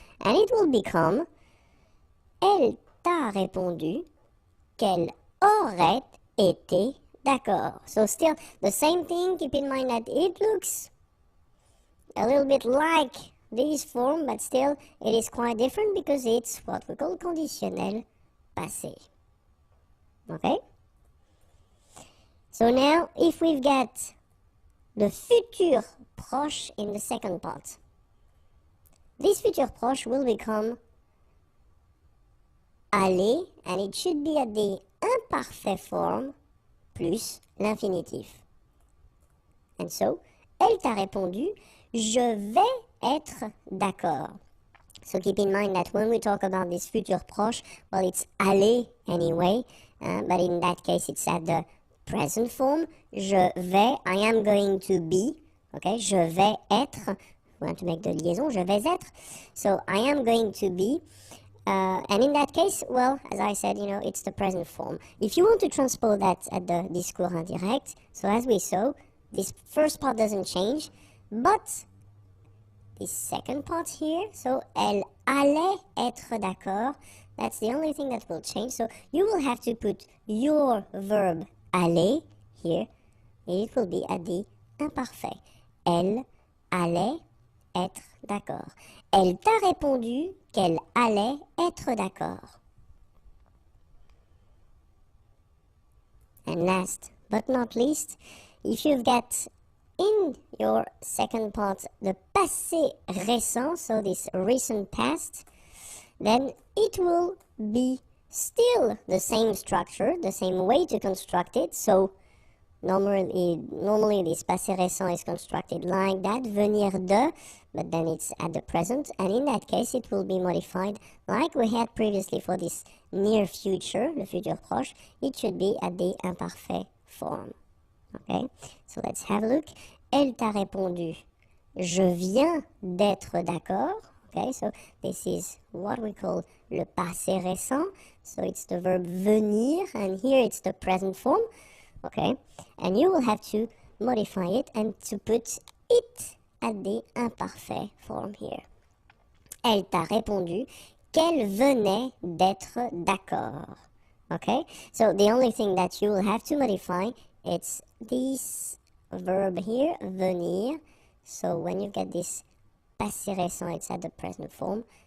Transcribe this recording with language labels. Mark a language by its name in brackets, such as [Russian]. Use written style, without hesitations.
[English] And it will become, [French] elle t'a répondu qu'elle aurait été d'accord. [English] So still the same thing. Keep in mind that it looks a little bit like this form, but still it is quite different because it's what we call conditionnel passé. Okay? So now, if we've got the futur proche in the second part, this futur proche will become aller, and it should be at the imparfait form plus l'infinitif. And so, [French] elle t'a répondu, je vais être d'accord. [English] So keep in mind that when we talk about this futur proche, well, it's aller anyway, but in that case it's at the present form. [French] Je vais, [English] I am going to be, okay, [French] je vais être, [English] we want to make the liaison, [French] je vais être, [English] so I am going to be, and in that case, well, as I said, you know, it's the present form. If you want to transpose that at the discours indirect, so as we saw, this first part doesn't change, but this second part here, so [French] elle allait être d'accord, [English] that's the only thing that will change. So you will have to put your verb aller here, and it will be at the imparfait. [French] Elle allait être d'accord. Elle t'a répondu qu'elle allait être d'accord. [English] And last but not least, if you've got in your second part the passé récent, so this recent past, then it will be still the same structure, the same way to construct it. So normally this passé récent is constructed like that, venir de, but then it's at the present, and in that case it will be modified like we had previously for this near future, le futur proche. It should be at the imparfait form. Okay, so let's have a look. [French] Elle t'a répondu, je viens d'être d'accord. [English] Okay, so this is what we call le passé récent. So it's the verb venir, and here it's the present form. Okay, and you will have to modify it and to put it at the imparfait form here. [French] Elle t'a répondu qu'elle venait d'être d'accord. [English] Okay, so the only thing that you will have to modify, it's this verb here, venir. So when you get this passé récent, it's at the present form.